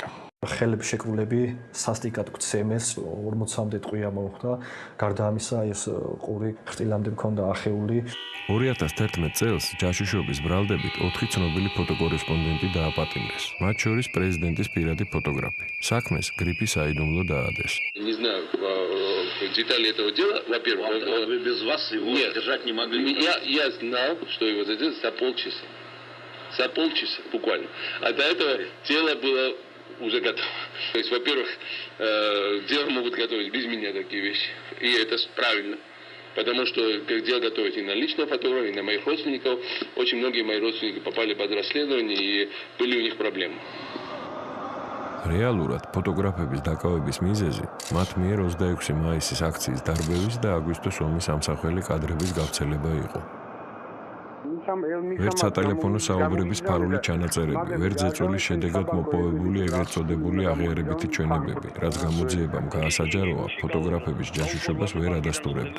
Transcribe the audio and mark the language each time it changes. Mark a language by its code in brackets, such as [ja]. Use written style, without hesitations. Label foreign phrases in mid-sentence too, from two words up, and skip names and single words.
[ka] ხელების შეკრულები სასტიკად გცემეს 40-მდე ტყვია მოხდა. გარდა ამისა, ეს ყური ხრტილამდე მქონდა ახეული. 2011 წელს ჯაშუშობის ბრალდებით 4 ცნობილი ფოტოკორესპონდენტი დააპატიმრეს. მათ შორის პრეზიდენტის პირადი фотографი. საქმეს გრიფი საიდუმლო დაადეს. [ru] Не знаю, детали этого дела. Во-первых, вы без вас его держать не могли. Я знал, что его задержат за полчаса. За полчаса буквально. А до этого тело было уже готово. То есть, во-первых, дело могут готовить без меня такие вещи. И это правильно. Потому что как дело готовить и на личного фотографа, и на моих родственников. Очень многие мои родственники попали под расследование, и были у них проблемы. [ka] რეალურად ფოტოგრაფების დაკავების მიზეზი მათ მიერ 26 მაისის აქციის დარბევის და აგვისტოს ომის ამსახველი კადრების გავრცელება იყო. ვერც სატელეფონო საუბრების ფარული ჩანაწერები, ვერც ზეწოლის შედეგად მოპოვებული ეგრეთ წოდებული აღიარებითი ჩვენებები, რაც გამოძიებამ გაასაჯაროა, ფოტოგრაფების ჯაშუშობას ვერ ადასტურებდა.